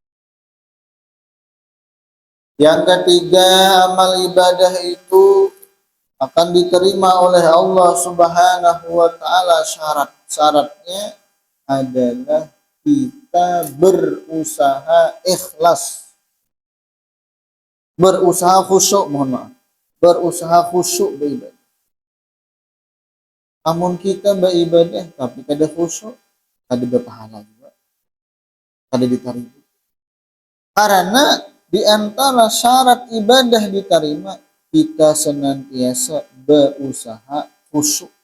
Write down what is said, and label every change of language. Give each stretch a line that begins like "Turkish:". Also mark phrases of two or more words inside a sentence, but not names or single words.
Indonesian: Yang ketiga, amal ibadah itu akan diterima oleh Allah
Arabic: Subhanahu wa taala.
Indonesian: Syaratnya adalah kita berusaha ikhlas. Berusaha khusyuk, mohon maaf. Berusaha khusyuk beribadah.
Banjar: Amun kita beribadah tapi kada khusyuk, kada berpahala juga. Kada diterima.
Indonesian: Karena di antara syarat ibadah diterima, kita senantiasa berusaha khusyuk.